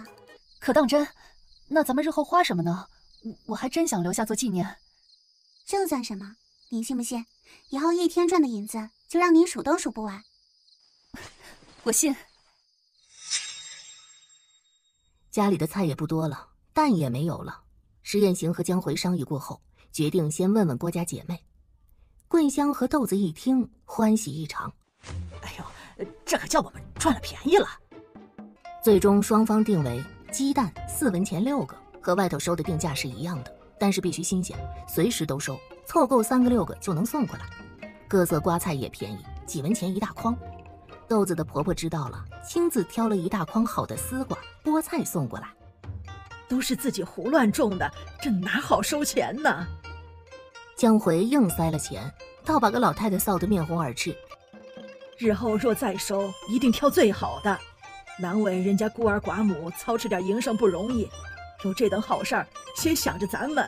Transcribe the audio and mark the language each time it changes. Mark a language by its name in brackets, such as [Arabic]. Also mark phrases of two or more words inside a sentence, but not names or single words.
[Chinese] 可當真？那咱們日後花什麼呢？我還真想留下做紀念。這算什麼？你信不信？以後1天賺的銀子就讓你數都數不完。我信。家裡的菜也不多了，蛋也沒有了。石彥行和江回商議過後，決定先問問郭家姐妹。桂香和豆子一聽，歡喜異常。哎呦，這可叫我們賺了便宜了。最終雙方定為雞蛋4文錢6個，和外頭收的定價是一樣的，但是必須新鮮，隨時都收，湊夠3個6個就能送過來。各色瓜菜也便宜，幾文錢一大筐。豆子的婆婆知道了，親自挑了一大筐好的絲瓜、菠菜送過來。都是自己胡亂種的，這哪好收錢呢？江回硬塞了錢，倒把個老太太臊得面紅耳赤。日後若再收，一定挑最好的，難為人家孤兒寡母操持點營生不容易，有這等好事兒，先想着咱們。